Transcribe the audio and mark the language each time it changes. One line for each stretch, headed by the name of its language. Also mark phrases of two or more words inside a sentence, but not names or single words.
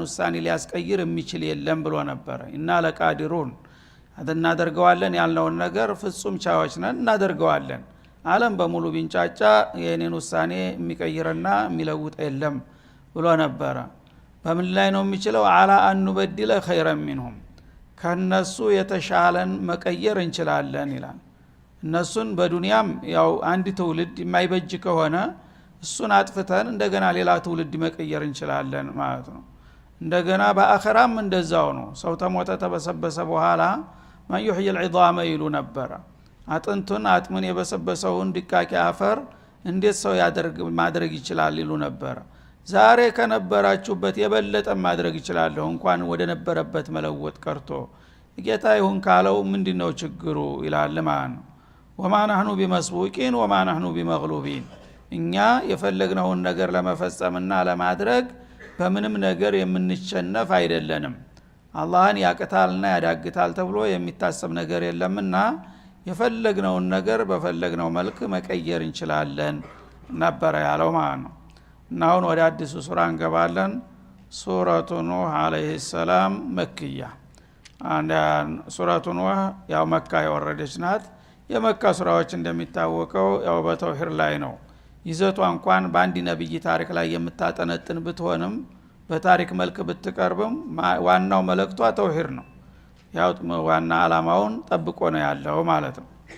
Amharic: ውሳኔ ሊያስቀይር የሚችል የለም ብሎ ነበር እና ለቃዲሩን እናደርገዋለን ያልነውን ነገር ፍጹም ቻዮች ነን እናደርገዋለን ዓለም በሙሉ ቢንጫጫ የኔን ውሳኔ የሚቀይርና የሚለውጥ የለም ብሎ ነበር በምን ላይ ነው የሚችለው
Arabic: على أن نبدل خيرا منهم
Amharic: ከነሱ የተሻለን መቀየር እንችላለን ይላል እነሱን በዱንያም ያው አንድ ትውልድ የማይበጅ ከሆነ እሱን አጥፍተን እንደገና ሌላ ትውልድ መቀየር እንችላለን ማለት ነው እንደገና በአኺራም እንደዛው ነው ሰው ተሞተ ተበሰበሰ በኋላ ማን
Arabic: يحيي العظام
Amharic: ይሉ ነበር አጥንቱን አጥምን የበሰበሰውን ድቃቂ አፈር እንዴት ሰው ማድረግ ይችላል ይሉ ነበር ዛሬ ከነበራችሁበት የበለጠ ማድረግ ይችላል እንኳን ወደ ነበረበት መለወጥ ቀርቶ ጌታ ይሁን ካለው ምንድነው ችግሩ ይላል ማለት ነው
Arabic: وما نحن بمسبوقين وما نحن
Amharic: بمغلوبين እኛ የፈለግነውን ነገር ለመፈጸምና ለማድረግ በምንም ነገር የምንቸነፍ አይደለንም አላህን ያቀታልና ያዳግታል ተብሎ የሚታሰብ ነገር የለምና የፈለግነውን ነገር በፈለግነው መልክ መቀየር እንችላለን ነበር ያለው ማለት ነው እና አሁን ወደ አዲሱ ሱራ እንገባለን ሱረቱ ኑህ
Arabic: عليه السلام
Amharic: መክያ አንድ ሱረቱ ኑህ ያው መካ የወረደች ናት የመካ ሱራዎች እንደሚታወቀው ያው በተውሂድ ላይ ነው ይዘቷ እንኳን በአንድ ነብይ ታሪክ ላይ የምታጠነጥን ብትሆንም በታሪክ መልክ ብትቀርብም ዋናው መልእክቷ ተውሂድ ነው ያው ዋና አላማውን ጠብቆ ነው ያለው ማለት ነው